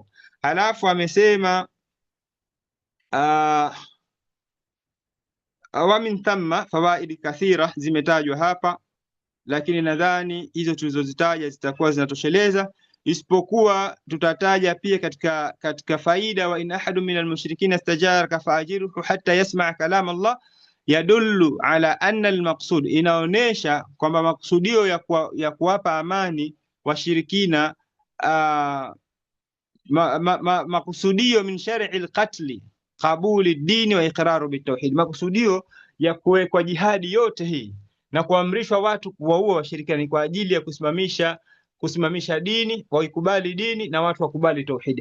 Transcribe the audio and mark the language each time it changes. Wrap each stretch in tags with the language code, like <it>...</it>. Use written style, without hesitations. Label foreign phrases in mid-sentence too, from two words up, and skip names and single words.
<sw>Halafu amesema</sw> <ar>ومن ثم فوائد كثيرة,</ar> <sw>zimetajwa hapa, lakini nadhani hizo tulizozitaja zitakuwa zinatosheleza, isipokuwa tutataja pia katika faida,</sw> <ar>وإن أحد من المشركين استجارك فأجره حتى يسمع كلام الله يدل على أن المقصود,</ar> <sw>inaonesha kwamba maksudio ya kuwapa amani washirikina, makusudio</sw> <ar>من شرع القتل قبول الدين والإقرار بالتوحيد,</ar> <sw>makusudio ya kuwekwa jihadi yote hii na kuamrishwa watu kuwaua washirikina ni kwa ajili ya kusimamisha dini, waikubali dini na watu wakubali tauhidi.</sw>